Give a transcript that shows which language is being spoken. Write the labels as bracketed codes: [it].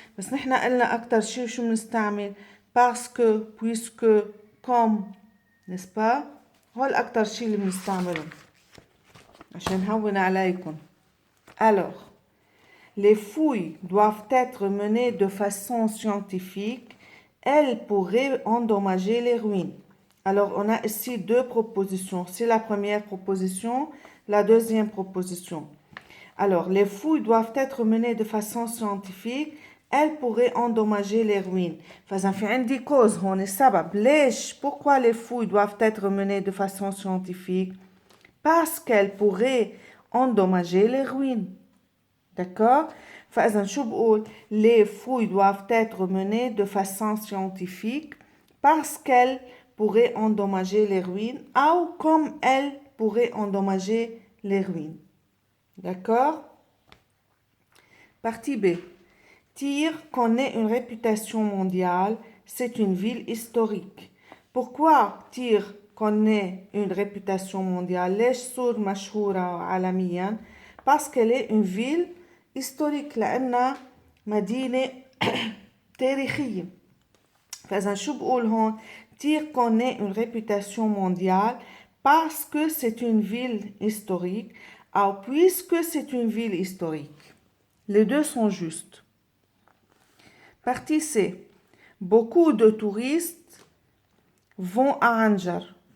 [ar] بس نحن قلنا أكتر شيء شو بنستعمل [fr] parce que, puisque, comme, n'est-ce pas؟ [ar] هول أكتر شيء اللي بنستعمله عشان هون عليكم. [fr] Alors, les fouilles doivent être menées de façon scientifique. Elles pourraient endommager les ruines. Alors, on a ici deux propositions. C'est la première proposition, la deuxième proposition. Alors, les fouilles doivent être menées de façon scientifique. Elles pourraient endommager les ruines. [ar] فإذا في عندي cause هون السبب. ليش؟ [fr] Pourquoi les fouilles doivent être menées de façon scientifique? Parce qu'elles pourraient endommager les ruines. D'accord? [ar] فإذا شو بقول؟ [fr] Les fouilles doivent être menées de façon scientifique parce qu'elles pourraient endommager les ruines ou comme elles pourraient endommager les ruines. D'accord? Partie B. Tyr connaît une réputation mondiale. C'est une ville historique. Pourquoi Tyr connaît une réputation mondiale? [ar] ليش صور مشهورة عالميا؟ [fr] Parce qu'elle est une ville historique [ar] لأنها مدينة تاريخية. فإذا شو بقول هون؟ [fr] Tyr connaît une réputation mondiale parce que c'est une ville historique ou puisque c'est une ville historique. Les deux sont justes. Partie C. Beaucoup de touristes vont à Anjar.